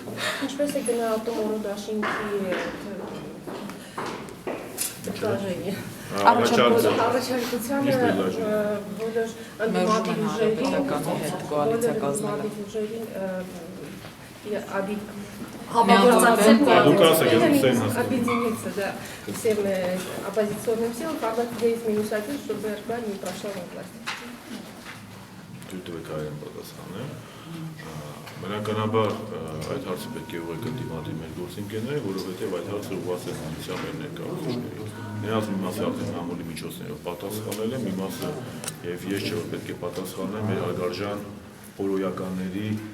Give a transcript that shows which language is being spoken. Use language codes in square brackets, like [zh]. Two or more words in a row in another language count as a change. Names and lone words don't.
[hy] Ինչպես է գնահատում օրը դաշինքի առաջարկությանը բոլոր ընդդիմադիր ուժերին [ru] объединиться, да, всем оппозиционным силам, подать идеи минус один, чтобы РБ не прошла во власти. [hy] Բնականաբար այդ հարցը պետք է ուղղակի դիմադրի մեր գործընկերները, որովհետև այդ հարցը ուղղված է հանրության մեր ներկայացուցիչներին։ Նրանց մի մասը արդեն մամուլի միջոցներով պատասխանել է, մի մասը եւ ես չէ որ պետք է պատասխանեմ մեր հարգարժան օրոյականների